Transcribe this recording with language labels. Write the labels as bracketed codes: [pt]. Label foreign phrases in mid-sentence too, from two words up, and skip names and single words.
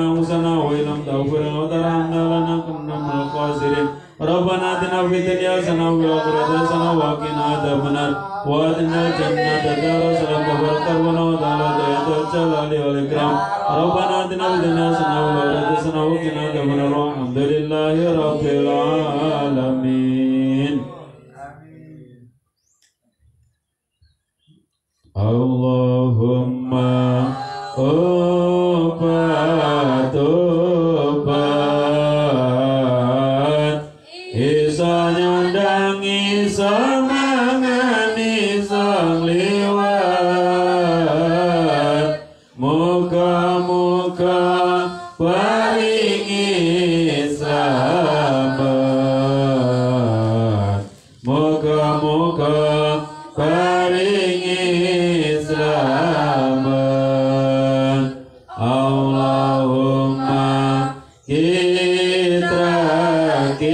[ar] أنفسنا وإن لم تغفر لنا وترحمنا لنكونن من الخاسرين ربنا آتنا في الدنيا حسنة وفي الآخرة حسنة وقنا عذاب النار وأدخلنا الجنة دار السلام تبارك ربنا وتعالى ذو الجلال والإكرام ربنا آتنا في الدنيا حسنة وفي الآخرة حسنة وقنا عذاب النار والحمد لله رب العالمين [jv] Allahumma obat isa nyandang isa mangan isa liwat muga-muga paringi selamat muga-muga paringi selamat Allahumma kitra